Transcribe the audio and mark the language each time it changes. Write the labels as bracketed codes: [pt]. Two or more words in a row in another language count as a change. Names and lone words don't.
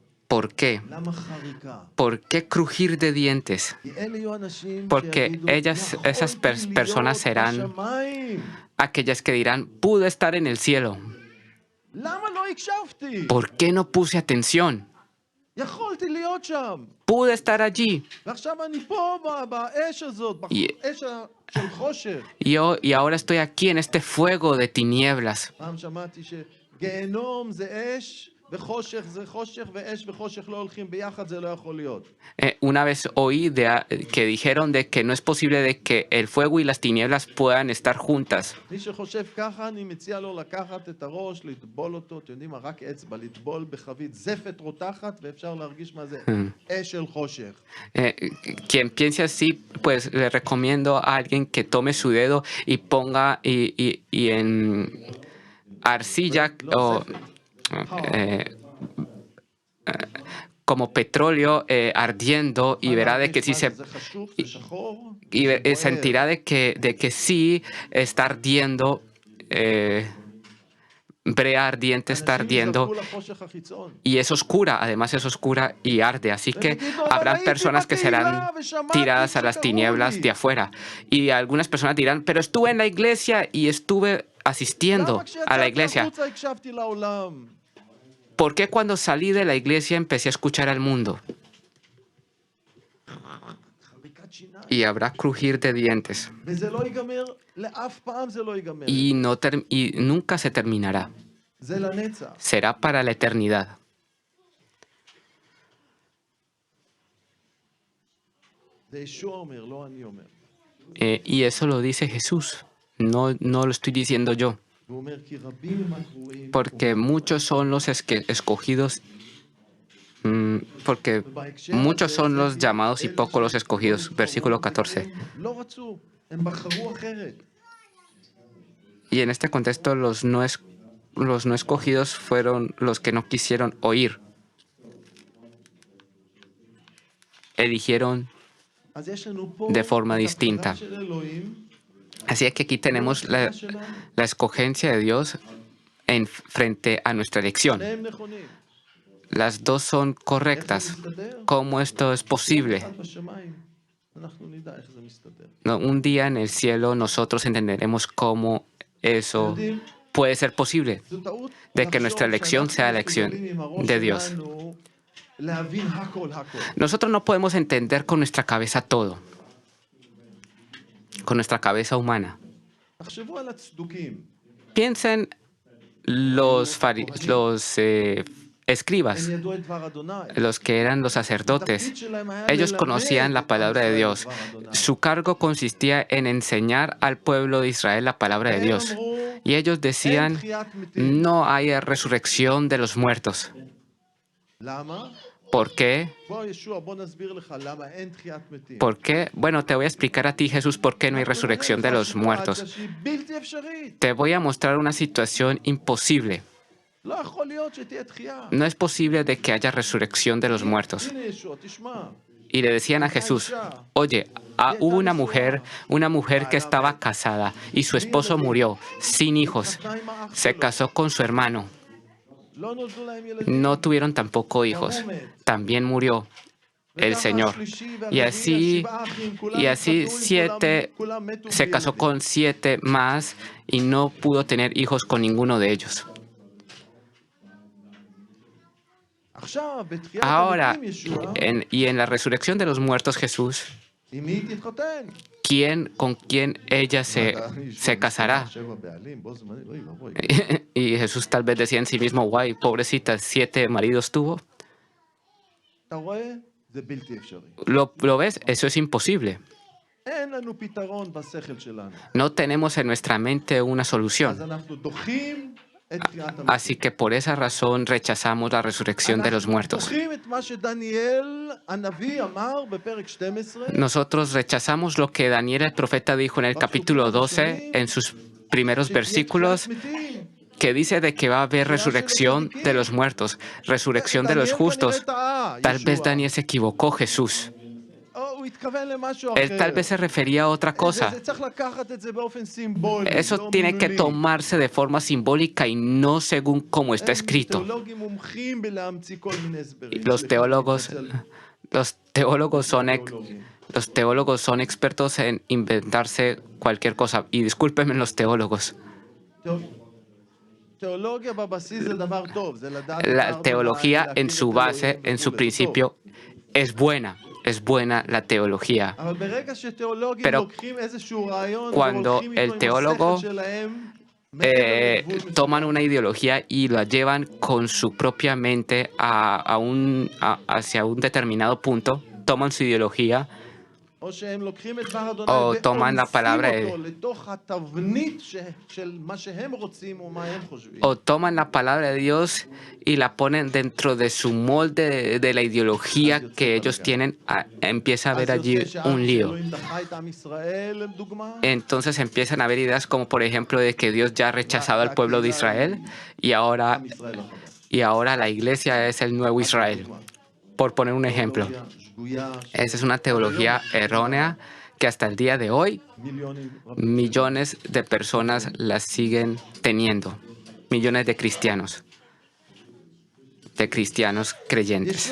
[es] ¿Por qué? [he] למה חריקה? [es] ¿Por qué crujir de dientes? [he] כי אלה יהיו אנשים [es] Porque [he] שיגידו, [es] esas [he] יכולתי [es] personas [he] להיות [es] serán [he] בשמיים. [es] aquellas que dirán, pude estar en el cielo. [he] למה לא הקשבתי? [es] ¿Por qué no puse atención? [he] יכולתי להיות שם. [es] Pude estar allí. [he] ועכשיו אני פה באש הזאת, באש של חושך. [es] Y ahora estoy aquí en este fuego de tinieblas. [he] פעם שמעתי שגיהנום זה אש, וחושך זה חושך, ואש וחושך לא הולכים ביחד, זה לא יכול להיות. [es] Una vez oí que dijeron de que no es posible de que el fuego y las tinieblas puedan estar juntas. [he] מי שחושב ככה, אני מציע לו לקחת את הראש, לטבול אותו, אתם יודעים מה, רק אצבע, לטבול בחבית זפת רותחת, ואפשר להרגיש מה זה אש של חושך. [es] Quien piense así, pues le recomiendo a alguien que tome su dedo y ponga y en arcilla o como petróleo ardiendo y verá de que sí [he] זה חשוך, זה שחור, [es] y sentirá de que sí está ardiendo, brea ardiente está [he] אנשים [es] ardiendo [he] יזרקו לחושך החיצון. [es] y es oscura, además es oscura y arde. Así que [he] ויגידו, אבל [es] habrán [he] הייתי [es] personas que serán [he] בקהילה ושמעתי [es] tiradas a las [he] שקראו [es] tinieblas [he] לי. [es] de afuera. Y algunas personas dirán, pero estuve en la iglesia y estuve asistiendo [he] למה [es] a la [he] כשיצאתי [es] iglesia. [he] החוצה הקשבתי לעולם? [es] ¿Por qué cuando salí de la iglesia empecé a escuchar al mundo? [he] חריקת שיניים. [es] Y habrá crujir de dientes. [he] וזה לא ייגמר, לאף פעם זה לא ייגמר. [es] Y nunca se terminará. [he] זה לנצח. [es] Será para la eternidad. [he] זה ישוע אומר, לא אני אומר. [es] Y eso lo dice Jesús. No lo estoy diciendo yo. [he] והוא אומר, כי רבים הם הקרואים, [es] Porque muchos son los escogidos. Porque muchos son los llamados y pocos los escogidos. Versículo 14. [he] לא רצו, הם בחרו אחרת. [es] Y en este contexto los no escogidos fueron los que no quisieron oír. Eligieron [he] אז יש לנו פה [es] de forma [he] את [es] distinta. [he] הבחירה של אלוהים, [es] Así es que aquí tenemos la escogencia de Dios frente a nuestra elección. [he] שניהם נכונים. [es] Las dos son [he] איך זה [es] correctas. [he] מסתדר? [es] ¿Cómo esto es posible? [he] אחד בשמיים, אנחנו נדע איך זה מסתדר. [es] No, un día en el cielo nosotros entenderemos cómo eso [he] יודעים, [es] puede ser posible, [he] זו טעות [es] de que [he] לחשוב [es] nuestra elección sea la [he] שאנחנו [es] elección [he] מסוגלים עם הראש [es] de Dios. [he] שלנו להבין הכל. [es] Nosotros no podemos entender con nuestra cabeza todo, con nuestra cabeza humana. [he] תחשבו על הצדוקים. [es] Piensen los escribas, [he] הם ידעו את דבר אדוני. [es] los que eran los sacerdotes. [he] התפקיד שלהם היה [es] Ellos [he] ללמד [es] conocían la [he] את עם [es] palabra de [he] ישראל [es] Dios. [he] דבר אדוני. [es] Su cargo consistía en enseñar al pueblo de Israel la palabra de [he] הם [es] Dios. [he] אמרו, [es] Y ellos [he] אין [es] decían, [he] תחיית מתים. [es] no hay resurrección de los muertos. [he] למה? [es] ¿Por qué? [he] בוא ישוע, בוא נסביר לך למה אין תחיית מתים. [es] ¿Por qué? Bueno, te voy a explicar a ti, Jesús, por qué no hay resurrección de los muertos. [he] שהיא בלתי אפשרית. [es] Te voy a mostrar una situación imposible. [he] לא יכול להיות שתהיה תחייה. [es] No es posible de que haya resurrección de los muertos. [he] הנה ישוע, תשמע. [es] Y le decían a Jesús, oye, hubo una mujer que estaba casada y su esposo murió sin hijos. Se casó con su hermano. [he] לא נולדו להם ילדים. [es] No tuvieron tampoco hijos. También murió el Señor. Y así 7 se casó con 7 más y no pudo tener hijos con ninguno de ellos. [he] עכשיו, בתחיית [es] Ahora, [he] המתים ישוע, [es] en la resurrección de los muertos, Jesús, [he] עם מי היא תתחתן? [es] con quién ella se casará? [he] 7 בעלים, בו זמנית, אוי ואבוי. [es] Y Jesús tal vez decía en sí mismo, guay, pobrecita, 7 maridos tuvo. [he] אתה רואה? זה בלתי אפשרי. [es] ¿Lo ves? Eso es imposible. [he] אין לנו פתרון בשכל שלנו. [es] No tenemos en nuestra mente una [he] אז [es] solución. [he] אנחנו דוחים את תחיית המתים. [es] Así que por esa razón rechazamos la resurrección de los muertos. [he] דוחים את מה שדניאל הנביא אמר בפרק 12. [es] Nosotros rechazamos lo que Daniel el profeta dijo en el capítulo 12, en sus primeros versículos, que dice de que va a haber resurrección de los muertos, resurrección de los justos. Tal vez Daniel se equivocó, Jesús. [he] הוא התכוון למשהו [es] Él tal [he] אחר. [es] vez se refería a otra cosa. [he] זה צריך לקחת את זה באופן סימבולי. [es] Eso [he] לא [es] tiene que [he] מילולי. [es] tomarse de forma simbólica y no según como está [he] הם [es] escrito. [he] תיאולוגים מומחים בלהמציא כל מיני הסברים. [es] Los teólogos, los teólogos son [he] תיאולוגים. [es] los teólogos son expertos en inventarse cualquier cosa. Y discúlpenme los teólogos. [he] תיאולוגיה בבסיס זה דבר טוב, זה לדעת [es] La [he] דבר [es] teología [he] במה, [es] en su [he] להכיר את [es] base, [he] אלוהים [es] en su [he] וכולי, זה טוב. [es] principio, es buena la teología. [he] אבל ברגע שתיאולוגים [es] Pero [he] לוקחים איזשהו רעיון [es] cuando [he] והולכים איתו [es] el [he] עם [es] teólogo, [he] השכל שלהם, מגיעים לגבול מסוים. [es] toman una ideología y la llevan con su propia mente hacia un determinado punto, toman su ideología [he] או שהם לוקחים את דבר אדוני [es] או toman la palabra [he] ואונסים אותו לתוך התבנית של מה שהם רוצים ומה הם חושבים. [es] o toman la palabra de Dios y la ponen dentro de su molde de la ideología que ellos tienen. Empieza a haber [he] אז [es] allí [he] יוצא שהעם [es] un lío. [he] שאלוהים דחה את עם ישראל, לדוגמה, [es] Entonces empiezan a haber ideas como por ejemplo de que Dios ya ha rechazado al pueblo de Israel y [he] עם ישראל החדש. [es] ahora la iglesia es el nuevo Israel. por poner un ejemplo. Esa es una teología errónea que hasta el día de hoy millones de personas la siguen teniendo. Millones de cristianos creyentes.